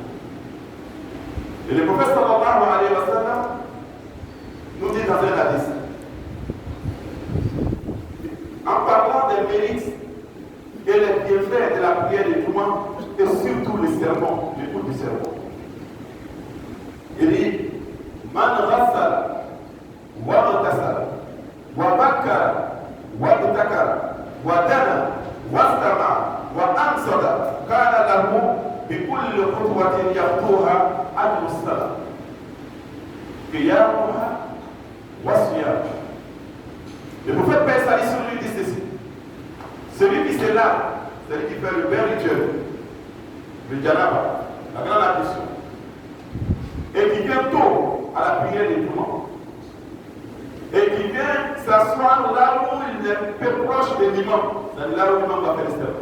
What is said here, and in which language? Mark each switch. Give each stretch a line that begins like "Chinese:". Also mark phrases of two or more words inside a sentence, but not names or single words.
French: Et le prophète
Arabic: صلى الله عليه وسلم
French: nous dit dans un hadith, en parlant des mérites et les bienfaits de la prière de Juma, et surtout les sermons, l'écoute du sermon. Il dit,
Arabic: من غسّل وغسّل وبكّر وابتكر ودنا واستمع وأنصت, كان له بكل خطوة يخطوها أجر صلاة. قيامها وصيام.
French: Le prophète Paix Salut sur lui dit ceci. Celui qui se lave, celui qui fait le bain rituel, le janaba, la grande ablution, et qui vient tôt à la prière des Juma, et qui vient s'asseoir là où il est peu proche de l'imam, c'est-à-dire là où l'imam va faire le sermon.